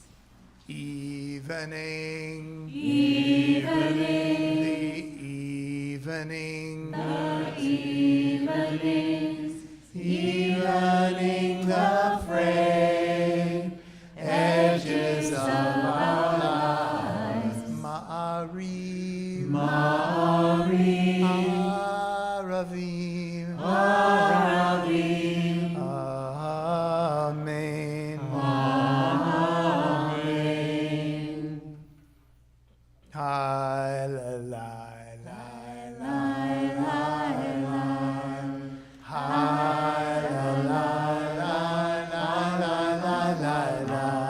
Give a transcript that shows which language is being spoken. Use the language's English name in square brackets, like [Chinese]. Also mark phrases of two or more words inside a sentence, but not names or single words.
[English] Evening. Evening. The evenings. Evening the frayed edges of our lives. [Hebrew] מעריב. ערבים. [English] Amen. Hi, la, la, la, la, la, la. Hi, la, la, la, la, la, la, la, la.